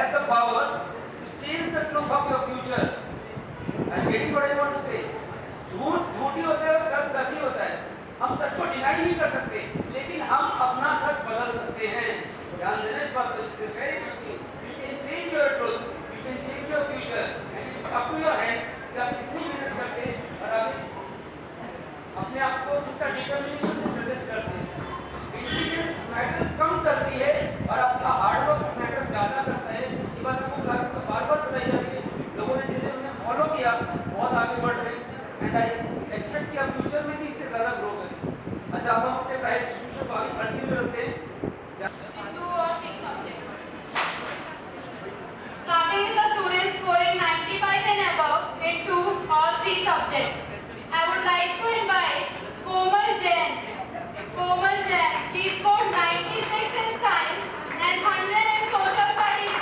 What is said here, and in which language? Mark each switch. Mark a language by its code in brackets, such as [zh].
[en] power to change the truth of your future. I'm getting what I want to say. [hi] झूठ झूठ ही होता है और सच सच ही होता है. हम सच को डिनाई नहीं कर सकते, लेकिन हम अपना सच बदल सकते हैं. ध्यान देना इस बात पे. [en] Very quickly, you can change your truth, you can change your future, and it's up to your hands [hi] कि आप कितनी मेहनत करते हैं [en] और आप अपने आप को कितना डिटर्मिनेशन से प्रेजेंट करते हैं. [hi] इंटेलिजेंस मैटर कम करती है और आपका हार्डवर्क मैटर ज़्यादा करता है. ये बात आपको क्लासेस में बार बार बताई जाती है. लोगों ने चीज़ें उन्हें फॉलो किया, बहुत आगे बढ़ रहे हैं [en] and I expect [hi] कि आप फ्यूचर में भी इससे ज़्यादा ग्रो करें. अच्छा, अब हम अपने प्राइस डिस्ट्रीब्यूशन को आगे कंटिन्यू रखते हैं. [en] Two or three subjects. Starting with the students scoring 95 and above in 2 or 3 subjects. I would like to invite Komal Jain. Komal Jain. She scored 96 in science and 100 in social studies.